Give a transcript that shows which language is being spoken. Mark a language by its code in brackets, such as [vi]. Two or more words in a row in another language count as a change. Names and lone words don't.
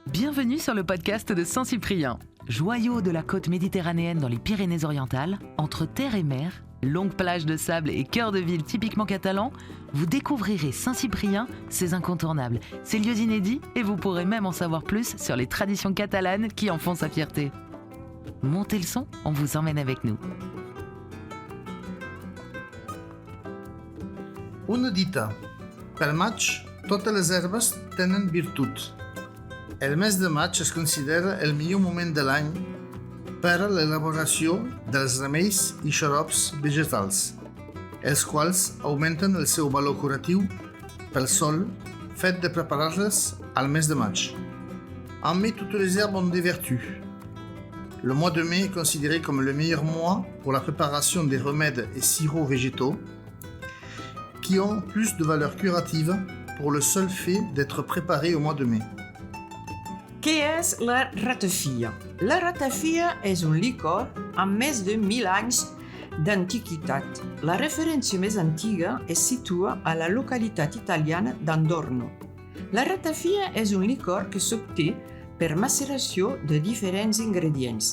[fr] Bienvenue sur le podcast de Saint-Cyprien. Joyau de la côte méditerranéenne dans les Pyrénées-Orientales, entre terre et mer, longues plages de sable et cœur de ville typiquement catalan, vous découvrirez Saint-Cyprien, ses incontournables, ses lieux inédits et vous pourrez même en savoir plus sur les traditions catalanes qui en font sa fierté. Montez le son, on vous emmène avec nous. [ca] Una dita. Pel maig, totes les herbes tenen virtut. El mes de maig es considera el millor moment de l'any per a l'elaboració dels remeis i xarops vegetals, els quals augmenten el seu valor curatiu pel sol fet de preparar-les al mes de maig. [fr] En mai, toutes les herbes ont des vertus. Le mois de mai est considéré comme le meilleur mois pour la préparation des remèdes et sirops végétaux qui ont plus de valeur curative pour le seul fait d'être préparés au mois de mai. [ca] Què és la ratafia? La ratafia és un licor amb més de 1.000 anys d'antiguitat. La referència més antiga es situa a la localitat italiana d'Andorno. La ratafia és un licor que s'obté per maceració de diferents ingredients.